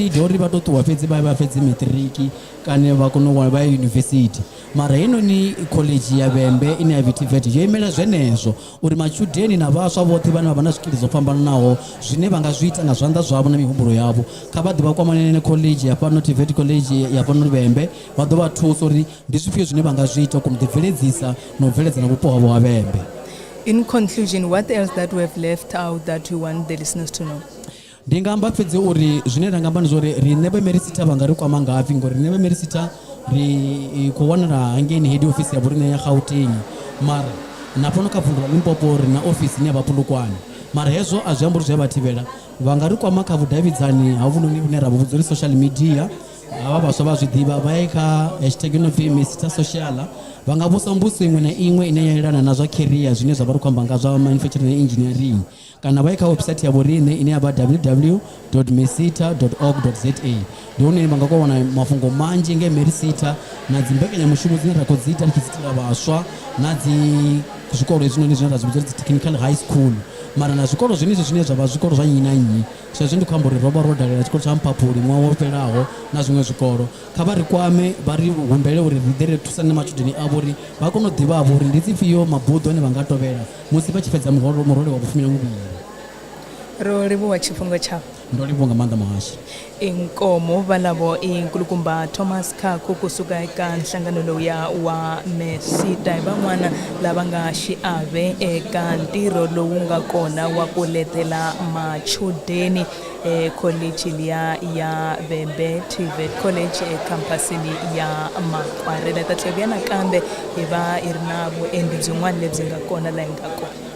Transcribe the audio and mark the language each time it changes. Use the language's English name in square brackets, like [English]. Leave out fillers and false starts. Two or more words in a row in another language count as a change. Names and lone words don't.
[Venda] nidi uri vha tou ṱuwa fhedzi vha fhedzi maṱiriki kana vha kone u vha ya yunivesithi mara heinoni khoḽedzhi ya Vhembe ine ya TVET yo imela zwenezwo uri matshudeni na vhaswa vhoṱhe vhane vha vha na zwikili zwo fhambananaho zwine vha nga zwi ita nga zwanḓa zwavho na mihumbulo yavho kha vha ḓe vha kwamane na khoḽedzhi ya fhano TVET college ya fhano Vhembe vha ḓo vha thusa uri ndi zwifhio zwine vha nga zwi ita u kona u ḓibveledzisa na u bveledza na vhupo havho ha Vhembe. [English] In conclusion, what else that we have left out that you want the listeners to know? [Venda] Ndi nga amba fhedzi uri zwine ra nga amba ndi zwa uri riṋe vha Merisita vha nga ri kwama ngafhi ngori riṋe vha Merisita ri khou wanala hangeini [English] head office [Venda] ya vhoriṋe ya Gauteng mara na fhano kha vunḓu ḽa Limpopo ri na office ine ya vha Polokwane mara hezwo a zwi amba uri zwi a vha thivhela vha nga ri kwama kha vhudavhidzani ha vhunoni vhune ra vha vhudza uri [English] social media [Venda] havha vhaswa vha zwi ḓivha vha ye kha hashtag no pfi Merisita social vha nga vhusa mbuso iṅwe na iṅwe ine ya yelana na zwa career zwine zwa vha ri khou amba nga zwa [English] manufacturing and engineering [Venda] kana vha ye kha website ya vhoriṋe ine ya vha www.merisita.org.za ndi hone vha nga kona u wana mafhungo manzhi nge Merisita na dzi mbekanyamushumo dzine ra khou dzi ita ri tshi dzitela vhaswa na dzi zwikolo hezwinoni zwine ra zwi vhidza dzi [English] technical high school [Venda] mara na zwikolo zwenezwo zwine zwa vha zwikolo zwa nnyi na nnyi zwezwo ndi khou amba uri ro vha ro dalela tshikolo tsha Mphaphuli ṅwaha wo fhelaho na zwiṅwe zwikolo kha vha ri kwame vha ri humbele uri ri ḓe ri thusane na matshudeni avho uri vha kone u ḓivhavho uri ndi dzifhio mabuḓo ane vha nga tovhela musi vha tshi fhedza murole wa vhufumi na vhuvhili. Ro livhuwa tshifhinga tshavho. Ndo livhuwa nga maanḓa muhashi. [Tsonga] Inkomo valavo inkulukumba Thomas Khakhu kusuka eka nhlangano lowu wa Merisita hi van'wana lava nga xiave eka ntirho lowu nga kona wa ku letela machudeni college liya ya Vhembe TVET college ekhampasini ya Makwarela ta tlhela nakambe hi va hi ri na vuendli byin'wana lebyi nga kona laha hi nga kona.